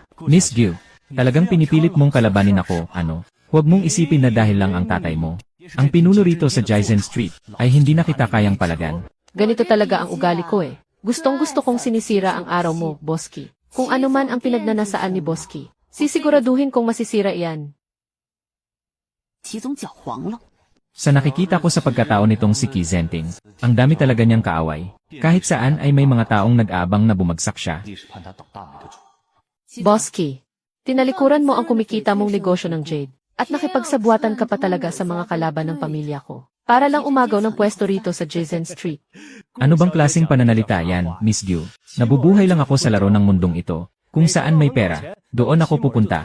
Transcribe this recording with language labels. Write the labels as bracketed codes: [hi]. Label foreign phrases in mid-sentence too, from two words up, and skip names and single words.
[tl] Miss Gyu, talagang pinipilit mong kalabanin ako, ano? Huwag mong isipin na dahil lang ang tatay mo. Ang pinuno rito sa Jizen Street ay hindi na kita kayang palagan. Ganito talaga ang ugali ko eh. Gustong-gusto kong sinisira ang araw mo, Bosky. Kung ano man ang pinagnanasaan ni Bosky, sisiguraduhin kong masisira iyan. [zh] 齐总搅黄了。 [tl] Sa nakikita ko sa pagkatao nitong si Qi Zhenting, ang dami talaga niyang kaaway. Kahit saan ay may mga taong nag-aabang na bumagsak siya. [zh] 历史判他倒大霉的主。 [tl] Bosky, tinalikuran mo ang kumikita mong negosyo ng Jade at nakipagsabuatan ka pa talaga sa mga kalaban ng pamilya ko para lang umagaw ng pwesto rito sa Jizen Street. Ano bang klaseng pananalita yan, Miss Gyu? Nabubuhay lang ako sa laro ng mundong ito. Kung saan may pera, doon ako pupunta.